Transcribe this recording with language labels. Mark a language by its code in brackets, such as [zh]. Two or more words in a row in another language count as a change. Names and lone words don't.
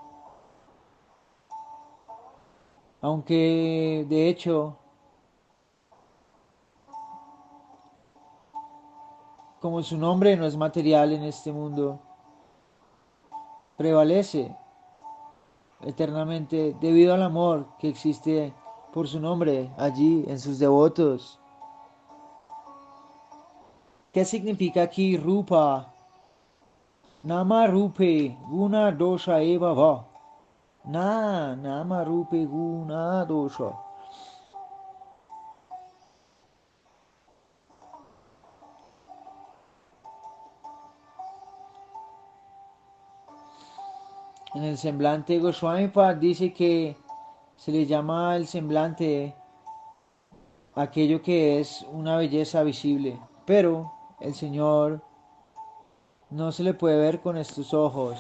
[es] Aunque de hecho, como su nombre no es material en este mundo, prevalece eternamente debido al amor que existe por su nombre allí en sus devotos. ¿Qué significa aquí Rupa? [sa] नाम रूपे गुण दोष एव वा. नाम रूपे गुण दोष. [es] En el semblante Goswami Pad dice que se le llama el semblante aquello que es una belleza visible, pero el Señor no se le puede ver con estos ojos.